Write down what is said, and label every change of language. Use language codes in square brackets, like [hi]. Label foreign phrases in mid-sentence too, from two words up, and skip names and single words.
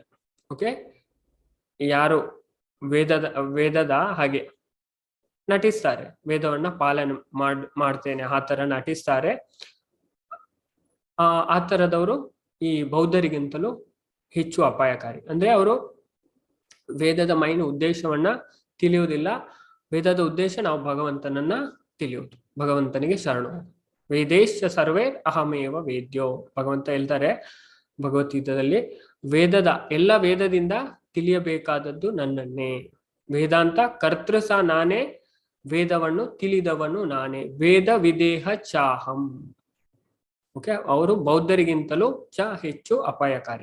[kn] ಓಕೆ, ಯಾರು ವೇದದ ಹಾಗೆ ನಟಿಸ್ತಾರೆ, ವೇದವನ್ನ ಪಾಲನೆ ಮಾಡ್ತೇನೆ ಆ ತರ ನಟಿಸ್ತಾರೆ, ಆ ತರದವರು ಈ ಬೌದ್ಧರಿಗಿಂತಲೂ ಹೆಚ್ಚು ಅಪಾಯಕಾರಿ. ಅಂದ್ರೆ ಅವರು ವೇದದ ಮೈನ್ ಉದ್ದೇಶವನ್ನ ತಿಳಿಯುವುದಿಲ್ಲ. ವೇದದ ಉದ್ದೇಶ ನಾವು ಭಗವಂತನನ್ನ ತಿಳಿಯುವುದು, ಭಗವಂತನಿಗೆ ಶರಣು. [sa] ವೇದೇಶ ಸರ್ವೇ ಅಹಮೇವ ವೇದ್ಯೋ. [kn] ಭಗವಂತ ಹೇಳ್ತಾರೆ ಭಗವದ್ಗೀತಾದಲ್ಲಿ, ಎಲ್ಲ ವೇದದಿಂದ ತಿಳಿಯಬೇಕಾದದ್ದು ನನ್ನನ್ನೇ. [sa] ವೇದಾಂತ ಕರ್ತೃಸ [kn] ನಾನೇ, ವೇದವನ್ನು ತಿಳಿದವನು ನಾನೇ. [sa] ವೇದ ವಿದೇಹ ಚಾಹಂ. [kn] ಓಕೆ, ಅವರು ಬೌದ್ಧರಿಗಿಂತಲೂ ಹೆಚ್ಚು ಅಪಾಯಕಾರಿ.